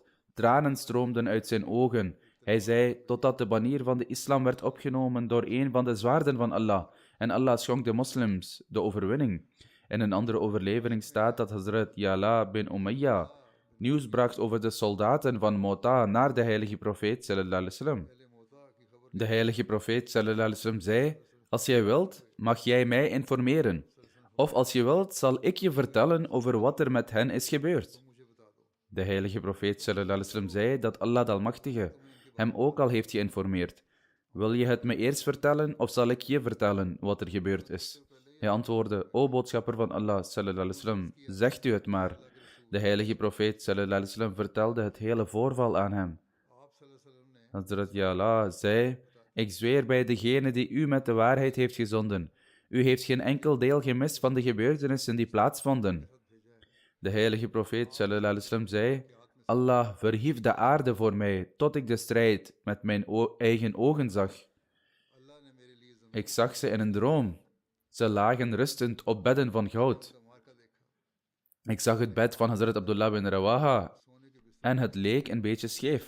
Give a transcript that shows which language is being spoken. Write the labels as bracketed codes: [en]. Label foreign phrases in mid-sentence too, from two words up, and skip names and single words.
[nl] Tranen stroomden uit zijn ogen. Hij zei, totdat de banier van de islam werd opgenomen door een van de zwaarden van Allah. En Allah schonk de moslims de overwinning. In een andere overlevering staat dat Hazrat Yala bin Umayya nieuws bracht over de soldaten van Mota naar de heilige profeet [ar] صلى الله عليه وسلم. [nl] De heilige profeet [ar] صلى الله عليه وسلم [nl] zei, als jij wilt, mag jij mij informeren. Of als je wilt, zal ik je vertellen over wat er met hen is gebeurd. De heilige profeet [ar] صلى الله عليه وسلم [nl] zei dat Allah de Almachtige hem ook al heeft geïnformeerd. Wil je het me eerst vertellen, of zal ik je vertellen wat er gebeurd is? Hij antwoordde, o boodschapper van Allah [ar] صلى الله عليه وسلم, [nl] zegt u het maar. De heilige profeet [ar] صلى الله عليه وسلم [nl] vertelde het hele voorval aan hem. Hazrat Yala zei, ik zweer bij degene die u met de waarheid heeft gezonden. U heeft geen enkel deel gemist van de gebeurtenissen die plaatsvonden. De heilige profeet [ar] صلى الله عليه وسلم [nl] zei, Allah verhief de aarde voor mij, tot ik de strijd met mijn eigen ogen zag. Ik zag ze in een droom. Ze lagen rustend op bedden van goud. Ik zag het bed van Hazrat Abdullah bin Rawaha en het leek een beetje scheef.